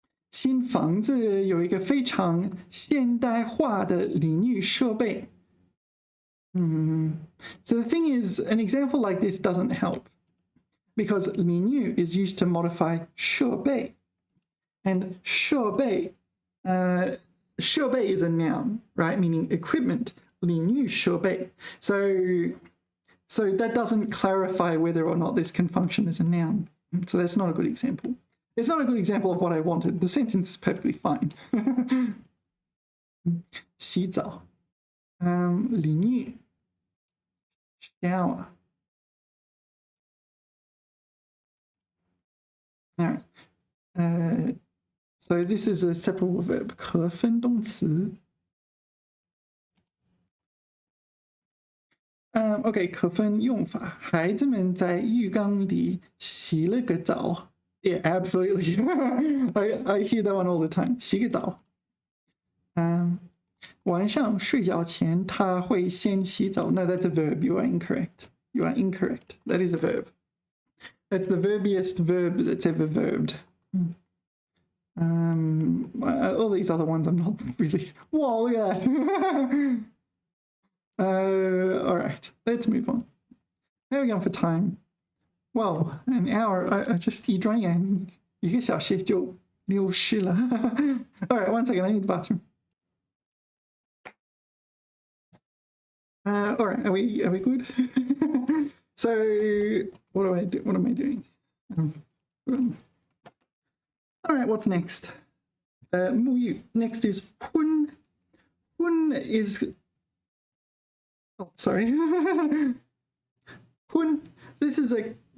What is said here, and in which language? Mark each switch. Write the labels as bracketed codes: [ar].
[zh] 新房子有一个非常现代化的淋浴设备。 [en] So the thing is, an example like this doesn't help because 淋浴 is used to modify 设备, and 设备 is a noun, right? Meaning equipment. 淋浴设备. So that doesn't clarify whether or not this can function as a noun. So that's not a good example. It's not a good example of what I wanted. The sentence is perfectly fine. [zh] 洗澡 淋浴 shower. [en] All right. So this is a separable verb. [zh] 可分动词. Okay, 可分用法.孩子们在浴缸里洗了个澡. [en] Yeah, absolutely. I hear that one all the time. [zh] 洗个澡. 晚上睡觉前他会先洗澡. [en] No, that's a verb. You are incorrect. You are incorrect. That is a verb. That's the verbiest verb that's ever verbed. All these other ones I'm not really... Whoa, look at that. All right, let's move on. How are we going for time? Wow, an hour. I just [zh] 一转眼1个小时就流失了. [en] All right, one second. I need the bathroom. All right, are we good? So what do I do? What am I doing? All right, what's next? 沐浴.Next is 婚.婚 is... Oh, sorry. 婚.This is a...